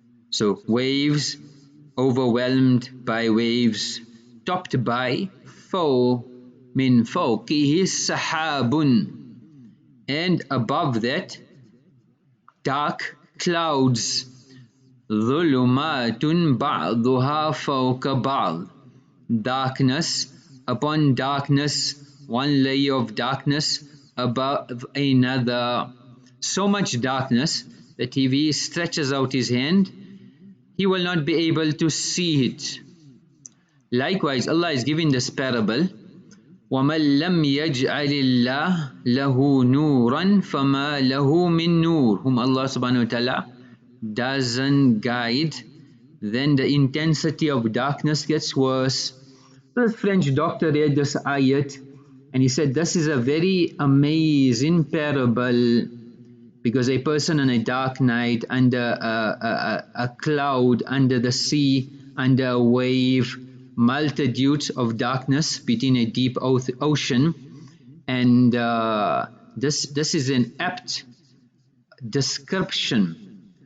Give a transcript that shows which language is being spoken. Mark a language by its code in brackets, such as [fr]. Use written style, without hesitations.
[en] So waves, overwhelmed by waves, topped by [ar] min fawqihi sahabun, [en] and above that dark clouds, [ar] dhulumatun ba'duha fawqa ba'd, [en] darkness upon darkness, one layer of darkness above another. So much darkness that if he stretches out his hand, he will not be able to see it. Likewise, Allah is giving this parable, [ar] وَمَنْ لَمْ يَجْعَلِ اللَّهُ لَهُ نُورًا فَمَا لَهُ مِن نُور. [en] Whom Allah subhanahu wa ta'ala doesn't guide, then the intensity of darkness gets worse. The French doctor read this ayat and he said, this is a very amazing parable, because a person on a dark night, under a cloud, under the sea, under a wave, multitudes of darkness between a deep ocean, and this is an apt description.